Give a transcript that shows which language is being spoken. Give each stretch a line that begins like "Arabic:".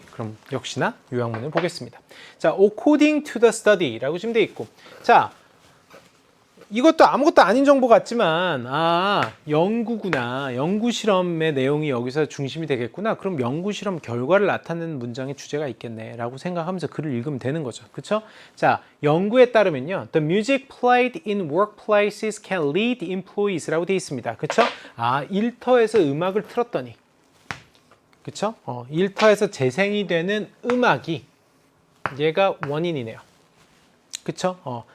Korean: 그럼 역시나 요약문을 보겠습니다. 자,
English: according to the study
Korean: 라고 지금 돼 있고. 자, 이것도 아무것도 아닌 정보 같지만 연구구나. 연구 실험의 내용이 여기서 중심이 되겠구나. 그럼 연구 실험 결과를 나타내는 문장의 주제가 있겠네 라고 생각하면서 글을 읽으면 되는 거죠. 그쵸? 자, 연구에 따르면요.
English: The music played in workplaces can lead employees
Korean: 라고 되어 있습니다. 그쵸? 일터에서 음악을 틀었더니 그쵸? 일터에서 재생이 되는 음악이 얘가 원인이네요. 그쵸?